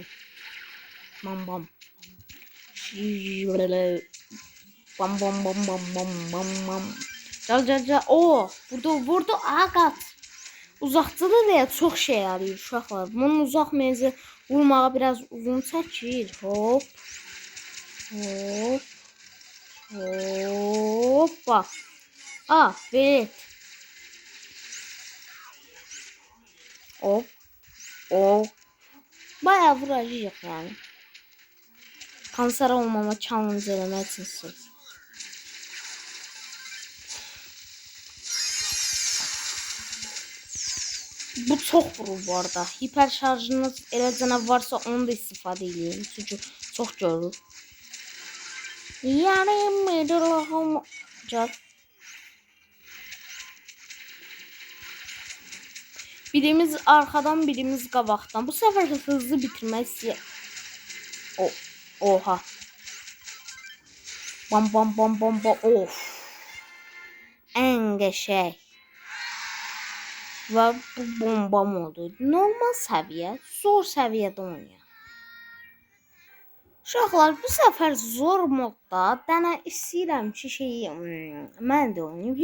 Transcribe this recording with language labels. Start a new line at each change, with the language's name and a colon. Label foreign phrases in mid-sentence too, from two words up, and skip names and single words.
Azerbaijani: Bam. Bam. Gel. Oo, vurdu. Qaç. Uzaqçıda deyə çox şey yarayır uşaqlar. Bunun uzaq menzil vurmağa biraz uzun çəkir. Hoppa. Velet. Hop. Bayağı vuracağıq yani. Kanser olmama challenge eləmək üçün sırf. Bu çox vurur bu arada. Hiper şarjınız elə cənab varsa onu da istifadə edin. Çünki çox görür. Yani birimiz arkadan, birimiz qabaqdan. Bu sefer hızlı bitirmək istəyir. Oha. Bam. Of. Ən qəşəng. Və bu bombam oldu. Normal səviyyə, zor səviyyədə oynayır. Uşaqlar, bu səfər zor modda dənə istəyirəm ki, mən də oynayım.